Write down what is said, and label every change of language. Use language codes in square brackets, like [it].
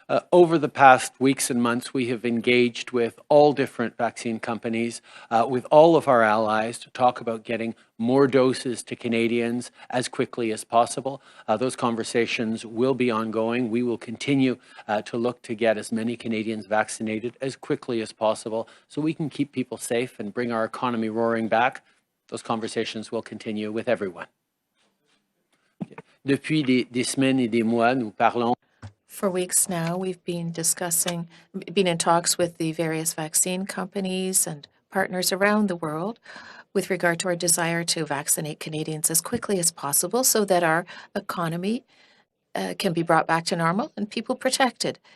[en] Over the past weeks and months, we have engaged with all different vaccine companies, with all of our allies to talk about getting more doses to Canadians as quickly as possible. Those conversations will be ongoing. We will continue to look to get as many Canadians vaccinated as quickly as possible so we can keep people safe and bring our economy roaring back. Those conversations will continue with everyone. [fr] Depuis des semaines et des mois, nous parlons. [en] For weeks now, we've been in talks with the various vaccine companies and partners around the world with regard to our desire to vaccinate Canadians as quickly as possible so that our economy can be brought back to normal and people protected.